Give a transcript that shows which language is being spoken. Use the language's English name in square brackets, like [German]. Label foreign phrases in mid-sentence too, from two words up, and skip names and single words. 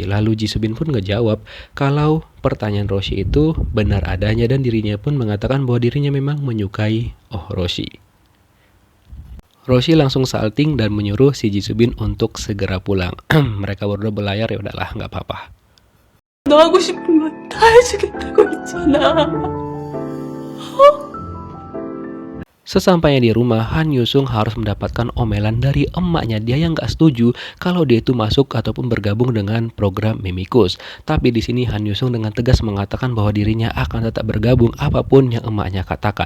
[Indonesian] Lalu Ji Subin pun ngejawab kalau pertanyaan Roshi itu benar adanya dan dirinya pun mengatakan bahwa dirinya memang menyukai Orochi. Roshi langsung salting dan menyuruh si Ji Subin untuk segera pulang. Mereka berdua berlayar, ya udahlah nggak apa-apa. [Korean] 너 하고 싶은 건 다 해주겠다고 했잖아. [Indonesian] Sesampainya di rumah, Han Yusung harus mendapatkan omelan dari emaknya dia yang gak setuju kalau dia itu masuk ataupun bergabung dengan program Mimikus. Tapi di sini Han Yusung dengan tegas mengatakan bahwa dirinya akan tetap bergabung apapun yang emaknya katakan.